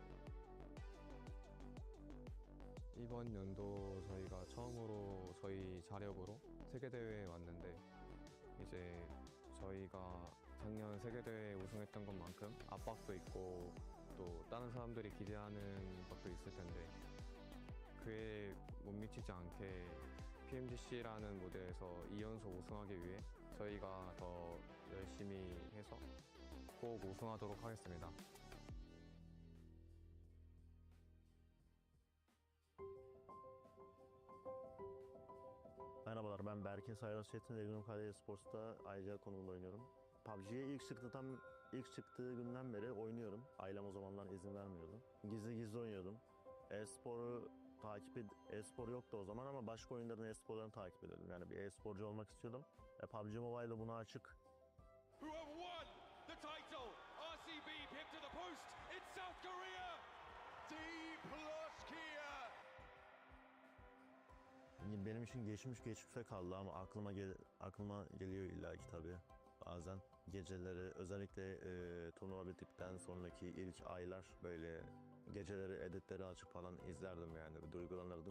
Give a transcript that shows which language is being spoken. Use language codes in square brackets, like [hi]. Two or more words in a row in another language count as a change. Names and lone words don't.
[ko] 이번 연도 저희가 처음으로 저희 자력으로 세계대회에 왔는데, 이제 저희가 작년 세계대회 우승했던 것만큼 압박도 있고 또 다른 사람들이 기대하는 것도 있을 텐데, 그에 못 미치지 않게 PMGC라는 무대에서 2연속 우승하기 위해 저희가 더 열심히 해서 꼭 우승하도록 하겠습니다. [tr] Merhabalar, ben Berke Saylas Çetin, Regional Kale Esports'ta ayrıca konumda oynuyorum. PUBG'ye ilk çıktığı günden beri oynuyorum. Ailem o zamanlar izin vermiyordu. Gizli oynuyorum. E-spor yoktu o zaman ama başka oyunların e-sporlarını takip ediyordum. Yani bir e-sporcu olmak istiyordum. PUBG Mobile'da buna açık. [en] Who have won the title? RCB picked to the post in South Korea. D+ Kia. [tr] Benim için geçmişte kaldı ama aklıma geliyor illaki tabii. Bazen geceleri, özellikle turnuva bittikten sonraki ilk aylar böyle geceleri editleri açıp falan izlerdim, yani bir duygulanırdım.